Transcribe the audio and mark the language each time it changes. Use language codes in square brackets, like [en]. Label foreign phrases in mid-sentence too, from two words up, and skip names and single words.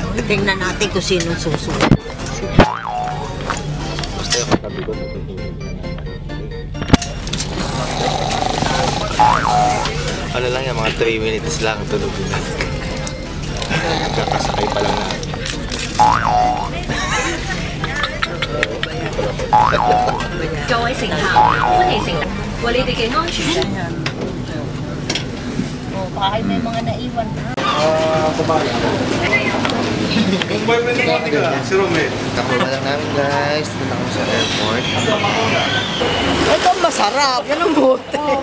[tl] Tingnan natin kung sinong susunod. Basta yung katabi ko, nahihilo na. Ano lang yan, mga 3 minutes lang tulog na. Kakasakay pa lang natin. [yue] 各位乘客，歡迎乘搭為你哋嘅安全。 [tl] Oh, kahit may mga naiwan. Kakuha lang namin guys. Punta kami sa airport. Ito masarap. Yan ang bote.